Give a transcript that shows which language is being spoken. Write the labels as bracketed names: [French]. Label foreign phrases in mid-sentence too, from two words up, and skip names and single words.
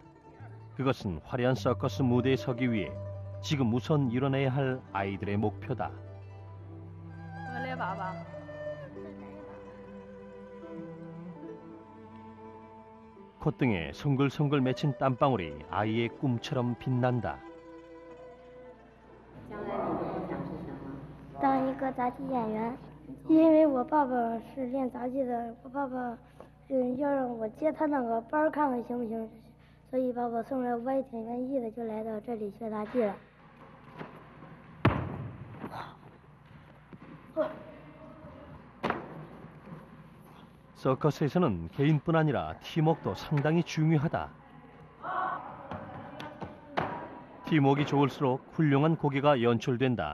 [Korean] 그것은 화려한 서커스 무대에 서기 위해 지금 우선 이뤄내야 할 아이들의 목표다. 콧등에 송글송글 맺힌 땀방울이 아이의 꿈처럼 빛난다. [Chinese] 当一个杂技演员，因为我爸爸是练杂技的，我爸爸要让我接他那个班看看行不行，所以把我送来，我也挺愿意的，就来到这里学杂技了。 [Korean] 서커스에서는 개인뿐 아니라 팀워크도 상당히 중요하다. 팀워크가 좋을수록 훌륭한 고개가 연출된다.